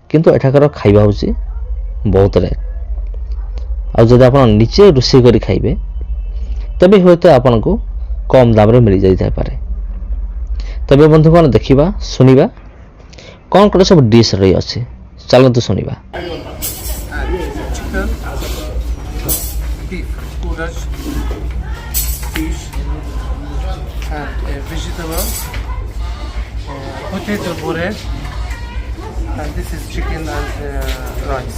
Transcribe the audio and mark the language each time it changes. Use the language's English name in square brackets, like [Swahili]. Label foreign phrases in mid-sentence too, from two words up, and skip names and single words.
[Odia] କିନ୍ତୁ ଏଠାକାର ଖାଇବା ହେଉଛି ବହୁତ ରେଟ୍। ଆଉ ଯଦି ଆପଣ ନିଜେ ରୋଷେଇ କରି ଖାଇବେ ତେବେ ହୁଏତ ଆପଣଙ୍କୁ କମ୍ ଦାମରେ ମିଳିଯାଇଥାଇପାରେ। ତେବେ ବନ୍ଧୁଗଣ ଦେଖିବା ଶୁଣିବା କ'ଣ କ'ଣ ସବୁ ଡିଶ୍ ରହିଅଛି, ଚାଲନ୍ତୁ ଶୁଣିବା। [English] Chicken, beef, courage, fish, and vegetables, potato puree, and this is chicken and rice.